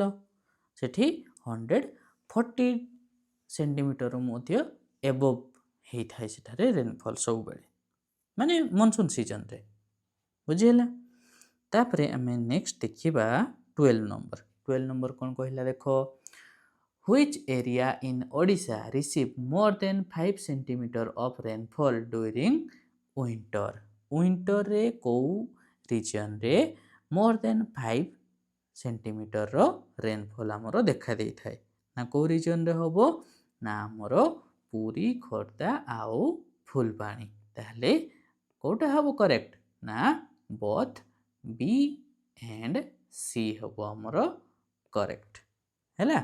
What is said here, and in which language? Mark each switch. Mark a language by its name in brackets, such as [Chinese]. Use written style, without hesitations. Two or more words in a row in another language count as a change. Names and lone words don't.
[Odia] ସେଠି 140 ସେଣ୍ଟିମିଟର ମଧ୍ୟ ଏବୋଭ୍ ହେଇଥାଏ ସେଠାରେ ରେନଫଲ୍ ସବୁବେଳେ, ମାନେ [English] monsoon seasonରେ। [Odia] ବୁଝିହେଲା? ତାପରେ ଆମେ ନେକ୍ସଟ ଦେଖିବା 12 ନମ୍ବର। 12 ନମ୍ବର କ'ଣ କହିଲା ଦେଖ, [English] Which area in Odisha receive more than 5 centimeter of rainfall during winter? [Odia] ୱିଣ୍ଟରରେ କେଉଁ ରିଜିଅନରେ [English] more than 5 centimeterର rainfall [Odia] ଆମର ଦେଖା ଦେଇଥାଏ? ନା କେଉଁ ରିଜିଅନରେ ହେବ? ନା ଆମର ପୁରୀ, ଖୋର୍ଦ୍ଧା ଆଉ ଫୁଲବାଣୀ। ତାହେଲେ କେଉଁଟା ହେବ କରେକ୍ଟ? ନା [English] both B and C [Odia] ହେବ ଆମର କରେକ୍ଟ ହେଲା।